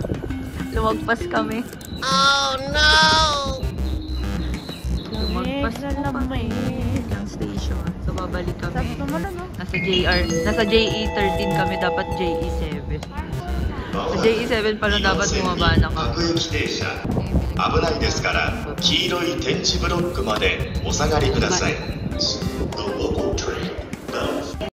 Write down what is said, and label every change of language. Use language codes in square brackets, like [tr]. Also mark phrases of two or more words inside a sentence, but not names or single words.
[tl] Lumagpas kami. [en] Oh no! [tl] Lumagpas kami ng station. So babalik kami. Nasa JE13 kami, dapat JE7. Sa JE7 pala dapat bumaba na kami. [ja] 危ないですから黄色い点字ブロックまでお下がりください。 [en] The local train does.